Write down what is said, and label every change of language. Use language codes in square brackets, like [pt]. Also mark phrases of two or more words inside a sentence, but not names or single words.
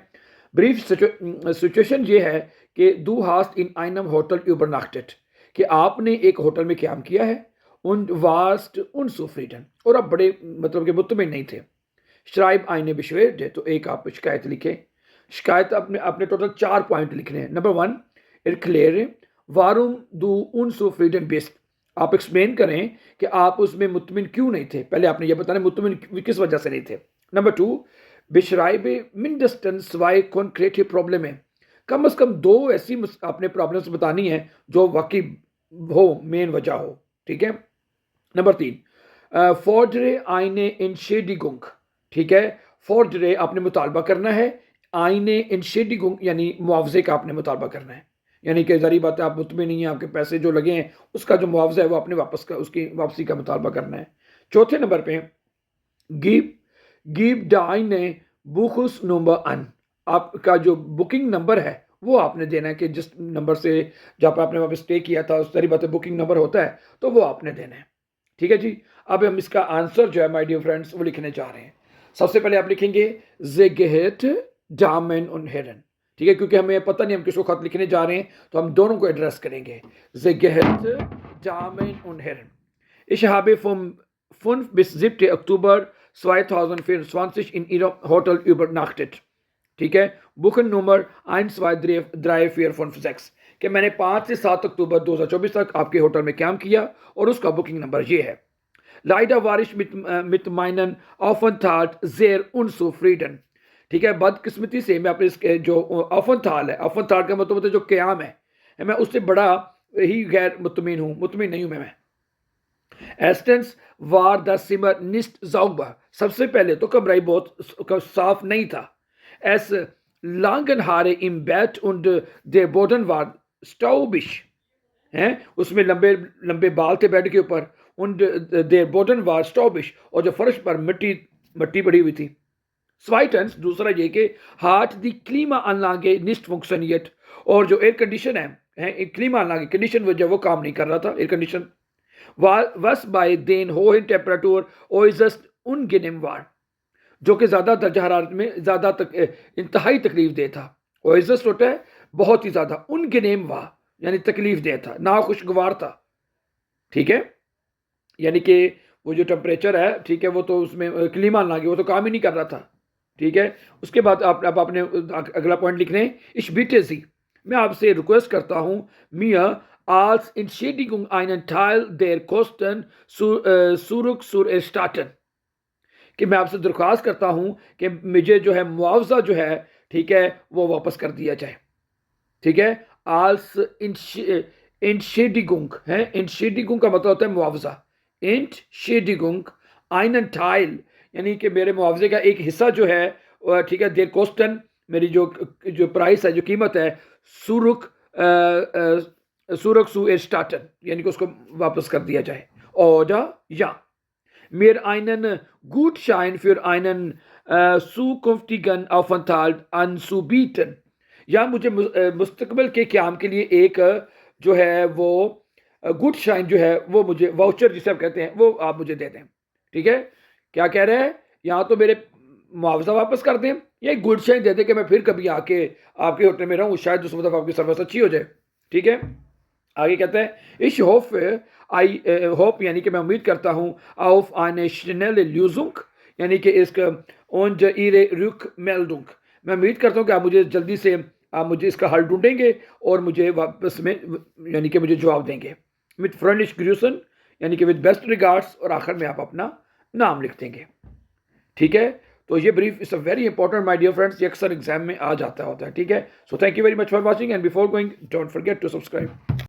[en] brief situation [ur] یہ ہے کہ [de] du hast in einem Hotel übernachtet, [ur] کہ آپ نے ایک ہوٹل میں قیام کیا ہے، [de] und warst unzufrieden, [ur] اور آپ بڑے مطلب کہ مطمئن نہیں تھے۔ [de] Schreib eine Beschwerde، [ur] تو ایک آپ شکایت لکھیں۔ شکایت اپنے ٹوٹل 4 پوائنٹ لکھنے ہیں۔ نمبر 1، [de] erkläre warum du unzufrieden bist، [ur] آپ ایکسپلین کریں کہ آپ اس میں مطمئن کیوں نہیں تھے، پہلے آپ نے یہ بتانا مطمئن کس وجہ سے نہیں تھے۔ نمبر 2، [de] beschreibe mindestens 2 konkrete Probleme، [ur] کم از کم 2 ایسی آپ نے پرابلمس بتانی ہیں جو واقعی ہو، مین وجہ ہو، ٹھیک ہے؟ نمبر 3، [de] fordere eine Entschädigung، [ur] ٹھیک ہے؟ fordere آپ نے مطالبہ کرنا ہے، [de] eine Entschädigung [ur] یعنی معاوضے کا آپ نے مطالبہ کرنا ہے، یعنی کہ ظاہری بات ہے آپ مطمئن نہیں ہیں، آپ کے پیسے جو لگے ہیں اس کا جو معاوضہ ہے وہ آپ نے اس کی واپسی کا مطالبہ کرنا ہے۔ چوتھے نمبر پہ [de] gib deine Buchungsnummer an، [ur] آپ کا جو [en] booking number [ur] ہے وہ آپ نے دینا ہے، کہ جس نمبر سے جب آپ نے وہاں پہ اسٹے کیا تھا، اس طریقے بات ہے [en] booking number [ur] ہوتا ہے تو وہ آپ نے دینا ہے، ٹھیک ہے جی؟ اب ہم اس کا آنسر جو ہے [en] my dear friends [ur] وہ لکھنے جا رہے ہیں۔ سب سے پہلے آپ لکھیں گے [de] sehr geehrte Damen und Herren، [ur] ٹھیک ہے؟ کیونکہ ہمیں پتہ نہیں ہم کس کو خط لکھنے جا رہے ہیں تو ہم دونوں کو ایڈریس کریں گے۔ [de] sehr geehrte Damen und Herren، ich habe vom 5. bis 7. Oktober 2024 in Ihrem Hotel übernachtet، [ur] ٹھیک ہے؟ [en] booking number [ur] 1 2 3 4 5 6، کہ میں نے 5 سے 7 اکتوبر 2024 تک آپ کے ہوٹل میں قیام کیا اور اس کا [en] booking number [ur] یہ ہے۔ [de] Leider war ich mit meinen Aufenthalt sehr unzufrieden، [ur] ٹھیک ہے؟ بدقسمتی سے میں اپنے اس کے جو aufenthalt ہے، aufenthalt کا مطلب ہوتا ہے جو قیام ہے، میں اس سے بڑا ہی غیر مطمئن ہوں، مطمئن نہیں ہوں میں۔ [de] Erstens war das Zimmer nicht sauber، [ur] سب سے پہلے تو کمرہ بہت صاف نہیں تھا۔ [de] Es lagen Haare im Bett und der Boden war staubig، [ur] اس میں لمبے لمبے بال تھے بیڈ کے اوپر، [de] und der Boden war staubig، [ur] اور جو فرش پر مٹی پڑی ہوئی تھی۔ [de] Zweitens، [ur] دوسرا یہ کہ [de] hat die Klimaanlage nicht funktioniert، [ur] اور جو [en] air condition [ur] ہے Klimaanlage کنڈیشن وہ کام نہیں کر رہا تھا، [en] air condition [de] was bei den hohen Temperatur äußerst unangenehm war، [ur] جو کہ زیادہ درجہ حرارت میں زیادہ انتہائی تکلیف دہ تھا۔ ایزسٹ ہوتا ہے بہت ہی زیادہ، [de] unangenehm war [ur] یعنی تکلیف دہ تھا، ناخوشگوار تھا، ٹھیک ہے؟ یعنی کہ وہ جو ٹمپریچر ہے، ٹھیک ہے، وہ تو اس میں Klimaanlage وہ تو کام ہی نہیں کر رہا تھا، ٹھیک ہے؟ اس کے بعد اب آپ نے اگلا پوائنٹ لکھنے ہیں، [de] ich bitte Sie، [ur] میں آپ سے ریکویسٹ کرتا ہوں، [de] mir als Entschädigung einen Teil der Kosten zurückzuerstatten، [ur] کہ میں آپ سے درخواست کرتا ہوں کہ مجھے جو ہے معاوضہ جو ہے، ٹھیک ہے، وہ واپس کر دیا جائے، ٹھیک ہے؟ [de] als Entschädigung [ur] ہے، Entschädigung کا مطلب ہوتا ہے معاوضہ، [de] Entschädigung einen Teil [ur] یعنی کہ میرے معاوضے کا ایک حصہ جو ہے، ٹھیک ہے، [de] der Kosten [ur] میری جو پرائس ہے، جو قیمت ہے، [de] zu erstatten [ur] یعنی کہ اس کو واپس کر دیا جائے، [de] oder ja mir einen Gutschein für einen zukünftigen Aufenthalt anzubieten، [ur] یا مجھے مستقبل کے قیام کے لیے ایک جو ہے وہ گڈ شائن جو ہے وہ مجھے واؤچر جسے آپ کہتے ہیں وہ آپ مجھے دے دیں، ٹھیک ہے؟ کیا کہہ رہے ہیں یہاں؟ تو میرے معاوضہ واپس کر دیں یا ایک گڈ شائن دے دیں کہ میں پھر کبھی آ کے آپ کے ہوٹل میں رہوں، شاید اس مطلب آپ کی سروس اچھی ہو جائے، ٹھیک ہے؟ آگے کہتے ہیں [de] ich hoffe [ur] یعنی کہ میں امید کرتا ہوں [de] auf eine schnelle Lösung [ur] یعنی کہ اس کا [de] und ihre Rückmeldung، [ur] میں امید کرتا ہوں کہ آپ مجھے جلدی سے آپ مجھے اس کا حل ڈھونڈیں گے اور مجھے واپس میں یعنی کہ مجھے جواب دیں گے۔ [de] mit freundlich grüßen [ur] یعنی کہ [en] with best regards، [ur] اور آخر میں آپ اپنا نام لکھ دیں گے، ٹھیک ہے؟ تو یہ [en] brief is a very important my dear friends, [ur] یہ اکثر ایگزام میں آ جاتا ہوتا ہے، ٹھیک ہے؟ [en] so thank you very much for watching and before going don't forget to subscribe.